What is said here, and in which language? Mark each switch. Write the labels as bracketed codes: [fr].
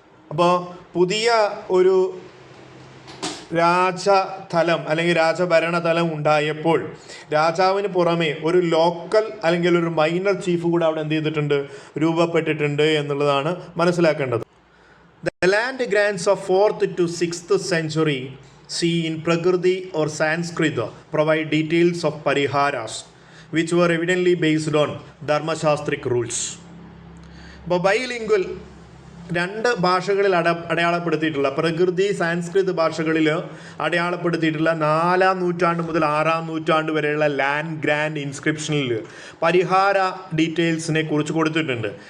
[ml] അപ്പോൾ പുതിയ ഒരു രാജതലം അല്ലെങ്കിൽ രാജഭരണതലം ഉണ്ടായപ്പോൾ രാജാവിന് പുറമെ ഒരു ലോക്കൽ അല്ലെങ്കിൽ ഒരു മൈനർ ചീഫ് കൂടെ അവിടെ എന്ത് ചെയ്തിട്ടുണ്ട്? രൂപപ്പെട്ടിട്ടുണ്ട് എന്നുള്ളതാണ് മനസ്സിലാക്കേണ്ടത്. [en] The land grants of 4th to 6th century see in Prakriti or Sanskrit provide details of pariharas which were evidently based on Dharmashastric rules. [ml] അപ്പോൾ ബൈലിംഗ്വൽ 2 ഭാഷകളിൽ അടയാളപ്പെടുത്തിയിട്ടുള്ള പ്രകൃതി സാൻസ്കൃത് ഭാഷകളിൽ അടയാളപ്പെടുത്തിയിട്ടുള്ള 4-ാം നൂറ്റാണ്ട് മുതൽ 6-ാം നൂറ്റാണ്ട് വരെയുള്ള ലാൻഡ് ഗ്രാൻഡ് ഇൻസ്ക്രിപ്ഷനിൽ പരിഹാര ഡീറ്റെയിൽസിനെ കുറിച്ച് കൊടുത്തിട്ടുണ്ട്.